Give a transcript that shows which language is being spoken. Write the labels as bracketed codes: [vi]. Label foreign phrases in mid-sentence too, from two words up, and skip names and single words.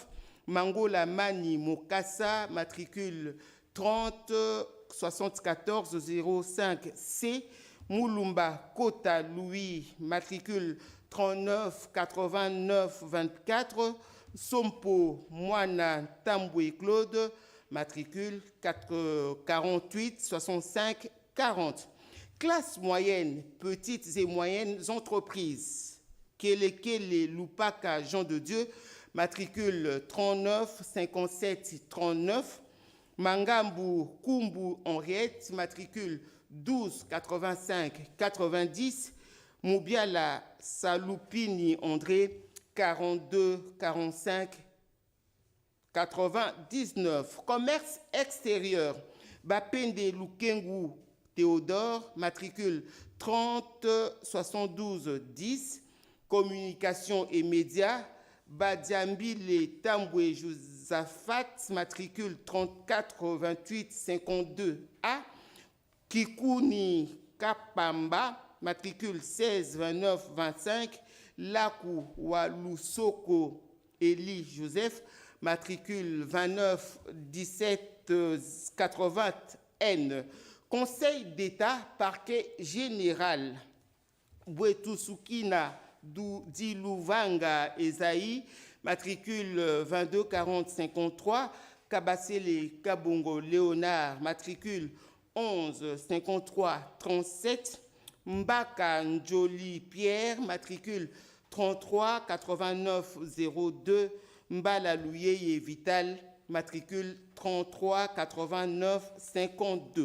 [fr] Mangola Mani Mokassa, matricule 30 74 05 C. Moulumba Kota Louis, matricule 39 89 24. Sompo Moana Tamboué Claude, matricule 48 65 40. Classe moyenne, petites et moyennes entreprises. Kelekele Lupaka Jean de Dieu, matricule 39 57 39. Mangambu Kumbu Henriette, matricule 12 85 90. Moubiala Saloupini André, 42 45 99. Commerce extérieur. Bapende Lukengu Théodore, matricule 30 72 10. Communication et médias. Badiambile Tamboué Josaphat, matricule 34 28 52 A. Kikuni Kapamba, matricule 16 29 25, Lakou Walusoko Eli Joseph, matricule 29 17 80 N. Conseil d'État, parquet général, Bwetusukina Diluvanga Esaïe, matricule 22 40 53, Kabasele Kabongo Léonard, matricule 11 53 37, Mbaka Njoli Pierre, matricule 33 89 02, Mbala Louyeye Vital, matricule 33 89 52.